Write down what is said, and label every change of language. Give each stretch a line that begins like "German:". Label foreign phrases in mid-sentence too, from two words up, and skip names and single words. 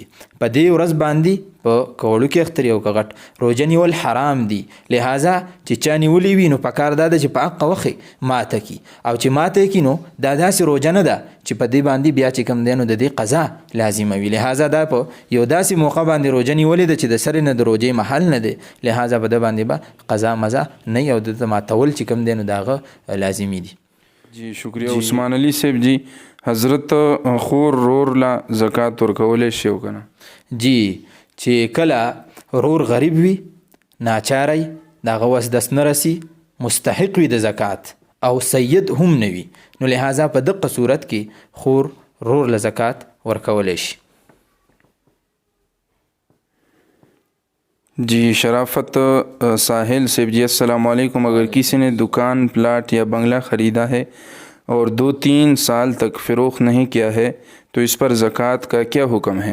Pashto: په دې ورځ باندې په که وړوکي اختر او که غټ روژه نیول حرام دي، لہذا چې چا نیولې وي نو پکار دا ده چې په حقه وخت ماته کړي، او چې ماته یې کړي نو دا داسې روژه نه ده چې په دې باندې بیا چې کوم دی نو د دې قضا لازمه وي، لہذا دا په یو داسې موقع باندې روژه نیولې ده چې د سرې نه د روژې محل نه دی، لہذا په ده باندې به قضا مزه نه وي او د ماتول چې کوم دی نو د هغه لازمي دي.
Urdu: جی شکریہ.
Pashto: عثمان علی صاحب جی حضرت خور رور لا زکات ورکولی شي او که نه؟ جی چې کله رور غریب وي، ناچاری د هغه وس دست نه رسي، مستحق وي د زکات او سید هم نه وي، نو لہذا په دقه صورت کې خور رور له زکات ورکولی شي. جی شرافت ساحل صاحب جی
Arabic: السلام علیکم.
Urdu: اگر کسی نے دکان پلاٹ یا بنگلہ خریدا ہے اور 2-3 سال تک فروخت نہیں کیا ہے تو اس پر زکوٰۃ کا کیا حکم ہے؟